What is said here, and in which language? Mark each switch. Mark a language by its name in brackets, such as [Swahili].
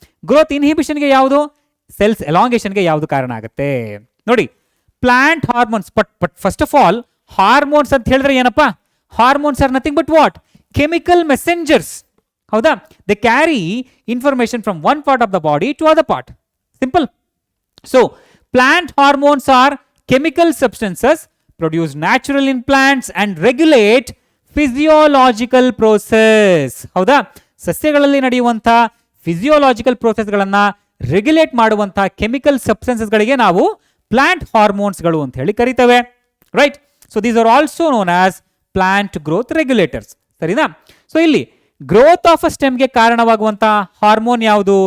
[Kannada] Growth ಇನ್ಹಿಬಿಷನ್ಗೆ ಯಾವುದು? Cells ಎಲಾಂಗೇಷನ್ಗೆ ಯಾವ್ದು ಕಾರಣ ಆಗುತ್ತೆ? [English] ನೋಡಿ, plant hormones, but first of all hormones [Kannada] ಅಂತ ಹೇಳಿದ್ರೆ ಏನಪ್ಪಾ? [English] Hormones are nothing but what? Chemical messengers, ಹೌದಾ? They carry information from one part of the body to other part. Simple. So plant hormones are chemical substances produced naturally in plants and regulate physiological process. [Kannada] ಹೌದಾ? ಸಸ್ಯಗಳಲ್ಲಿ ನಡೆಯುವಂತ physiological ಪ್ರೋಸೆಸ್ಗಳನ್ನ regulate ಮಾಡುವಂತ chemical ಸಬ್ಸ್ಟೆನ್ಸಸ್ಗಳಿಗೆ ನಾವು plant ಹಾರ್ಮೋನ್ಸ್ಗಳು ಅಂತ ಹೇಳಿ ಕರಿತೇವೆ. Right? [English] So these are also known as plant growth regulators. ಸರಿನಾ? [Kannada] So ಇಲ್ಲಿ growth of a ಸ್ಟೆಮ್ಗೆ ಕಾರಣವಾಗುವಂತ hormone ಯಾವುದು?